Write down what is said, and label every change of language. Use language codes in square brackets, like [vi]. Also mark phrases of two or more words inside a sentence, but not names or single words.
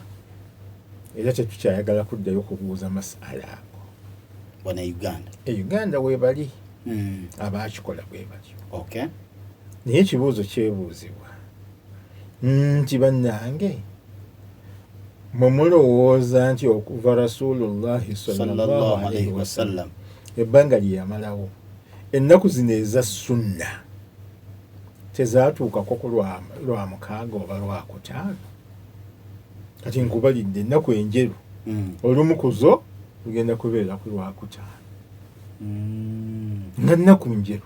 [lg] Era tetukyayagala kuddayo kubuuza masala ago. Wana Uganda. Uganda we bali. Abaakikola bwe batyo. Okay. Naye ekibuuzo kyebuuzibwa nti bannange mwe mulowooza nti okuva Rasulullahi [ar] صلى الله عليه وسلم [lg] ebbanga lye yamalawo ennaku zino eza sunna tezaatuukako ku Lwamukaaga oba Lwakutaano? Kati nkubalidde ennaku enjeru olumu ku zo lugenda kubeera ku Lwakutaano nga nnaku njeru.